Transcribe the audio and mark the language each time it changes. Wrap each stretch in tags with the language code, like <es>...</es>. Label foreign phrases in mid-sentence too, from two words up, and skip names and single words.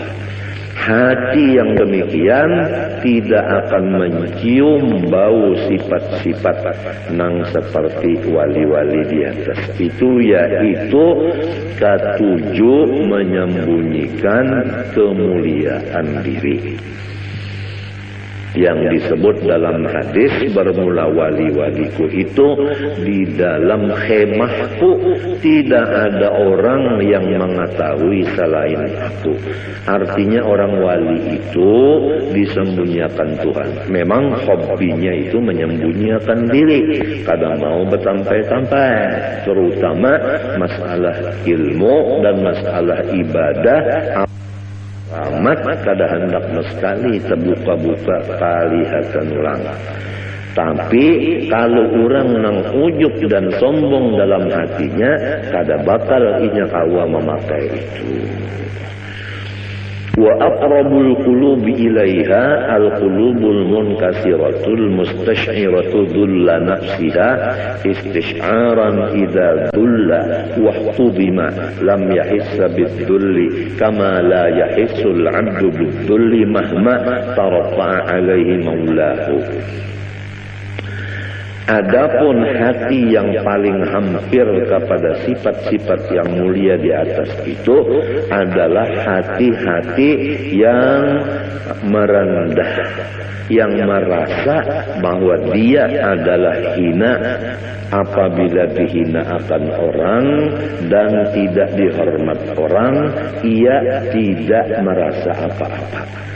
<id>Hati yang demikian tidak akan mencium bau sifat-sifat nang seperti wali-wali di atas itu, yaitu ketujuh menyembunyikan kemuliaan diri yang disebut dalam hadis, bermula wali-waliku itu di dalam khemahku tidak ada orang yang mengetahui selain aku. Artinya orang wali itu disembunyikan Tuhan.</id> <bjn>Memang hobinya itu menyembunyikan diri, kadang mau bersampai-sampai, terutama masalah ilmu dan masalah ibadah amat kada hendak sekali terbuka-buka kalihatan ulang. Tapi kalau orang nang ujuk dan sombong dalam hatinya, kada bakal inya kawa memakai itu.</bjn> <ar>وأقرب القلوب إليها القلوب المنكسرة المستشعرة ذل نفسها استشعارا إذا ذل وهدم لم يحس بالذل كما لا يحس العبد بالذل مهما ترفع عليه مولاه.</ar> <id>Adapun hati yang paling hampir kepada sifat-sifat yang mulia di atas itu adalah hati-hati yang merendah, yang merasa bahwa dia adalah hina apabila dihina akan orang dan tidak dihormat orang, ia tidak merasa apa-apa.</id>